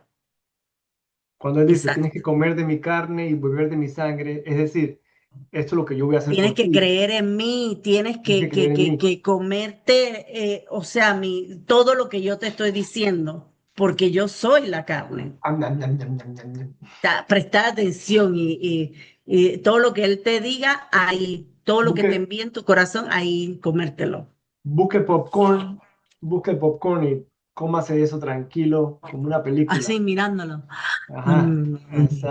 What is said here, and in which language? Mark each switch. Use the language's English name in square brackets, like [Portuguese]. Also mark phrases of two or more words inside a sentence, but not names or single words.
[Spanish] Cuando él dice, tienes que exacto. comer de mi carne y beber de mi sangre, es decir, esto es lo que yo voy a hacer Tienes por que ti. creer en mí, tienes Tienes que creer en mí. que comerte, o sea, todo lo que yo te estoy diciendo, porque yo soy la carne. Am, nam, nam, nam, nam, nam, nam. Prestar atención y todo lo que él te diga, ahí, todo lo que te Busque, envíe en tu corazón, ahí comértelo. busque popcorn y cómase eso tranquilo, como una película. Así mirándolo. Ajá, Mm,